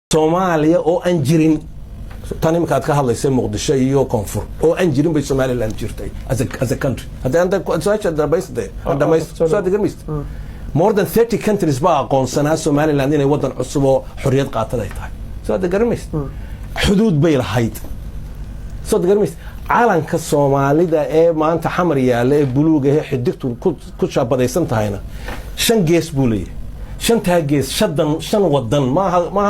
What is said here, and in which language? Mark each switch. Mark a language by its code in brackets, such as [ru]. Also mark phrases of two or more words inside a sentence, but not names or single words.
[so] Soomaaliya oo aan jirin tan imika aad ka hadlaysay Muqdisho iyo Koonfur oo aan jirin bay Somaliland jirtay [en] as a country [so] hadda su'aasha dhabaysatay soo degarmist [en] more than 30 countries [so] baa aqoonsanaa Somaliland inay wadan cusub oo xorriyad qaataday tahay soo degarmist xuduud bay lahayd soo degarmist caalanka Soomaalida ee maanta xamar yaala ee buluuga ee xidigtu ku shaabadaysan tahayna shan gees buu leeyahay shantaa gees shan wadan maaha